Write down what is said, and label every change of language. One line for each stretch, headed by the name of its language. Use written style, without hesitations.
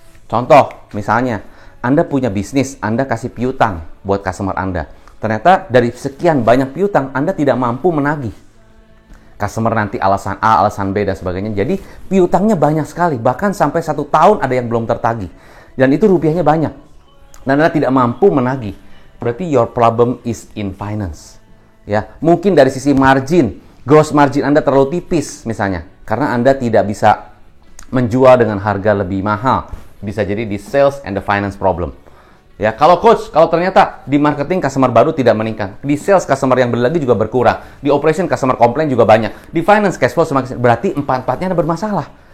Indonesian: Contoh, misalnya Anda punya bisnis, Anda kasih piutang buat customer Anda. Ternyata dari sekian banyak piutang, Anda tidak mampu menagih. Customer nanti alasan A, alasan B, dan sebagainya. Jadi piutangnya banyak sekali, bahkan sampai 1 tahun ada yang belum tertagih. Dan itu rupiahnya banyak. Dan Anda tidak mampu menagih. Berarti
English: your problem is in finance.
Indonesian: Ya, mungkin dari sisi margin, gross margin Anda terlalu tipis misalnya, karena Anda tidak bisa menjual dengan harga lebih mahal. Bisa jadi di sales and the finance problem. Ya, kalau coach, kalau ternyata di marketing customer baru tidak meningkat, di sales customer yang beli lagi juga berkurang, di operation customer komplain juga banyak, di finance cash flow semakin, berarti empat-empatnya ada bermasalah.